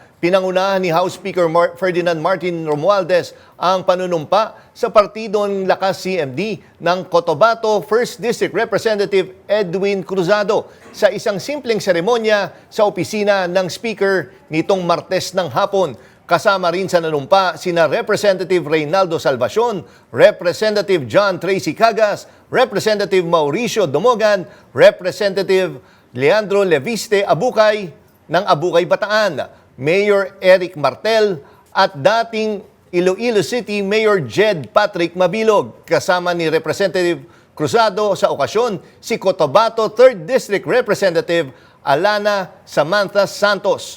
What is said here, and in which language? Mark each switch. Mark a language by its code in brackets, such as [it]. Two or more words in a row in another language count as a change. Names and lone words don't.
[tl] Pinangunahan ni House Speaker Ferdinand Martin Romualdez ang panunumpa sa partidong lakas CMD ng Cotabato 1st District Representative Edwin Cruzado sa isang simpleng seremonya sa opisina ng Speaker nitong Martes ng hapon. Kasama rin sa nanumpa sina Representative Reynaldo Salvacion, Representative John Tracy Cagas, Representative Mauricio Domogan, Representative Leandro Leviste Abukay ng Abukay Bataan, Mayor Eric Martel at dating Iloilo City Mayor Jed Patrick Mabilog, kasama ni Representative Cruzado sa okasyon si Cotabato 3rd District Representative Alana Samantha Santos.